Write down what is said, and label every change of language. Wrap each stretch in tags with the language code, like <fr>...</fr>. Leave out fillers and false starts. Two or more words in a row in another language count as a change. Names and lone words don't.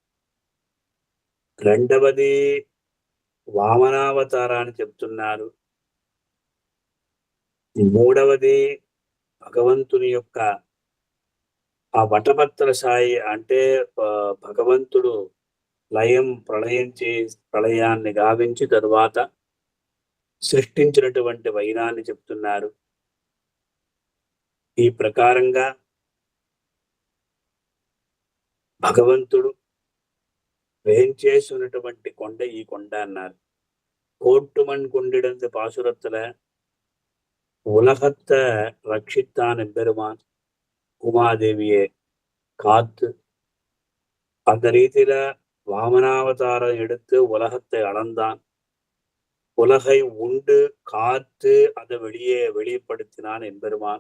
<te>రెండవది వామనావతారాన్ని చెప్తున్నారు, మూడవది భగవంతుని యొక్క ఆ వటపత్ర సాయి అంటే భగవంతుడు ప్రళయాన్ని గావించి తరువాత సృష్టించినటువంటి వైనాన్ని చెప్తున్నారు. ఈ ప్రకారంగా భగవంతుడు వేంచేసినటువంటి కొండ ఈ కొండ అన్నారు.</te> <ta>கோட்டுமன் கொண்டிடந்து பாசுரத்துல உலகத்தை ரட்சித்தான் எம்பெருமான் உமாதேவியை காத்து அந்த ரீதியில வாமனாவதாரம் எடுத்து உலகத்தை அளந்தான், உலகை உண்டு காத்து அதை வெளிப்படுத்தினான் எம்பெருமான்.</ta>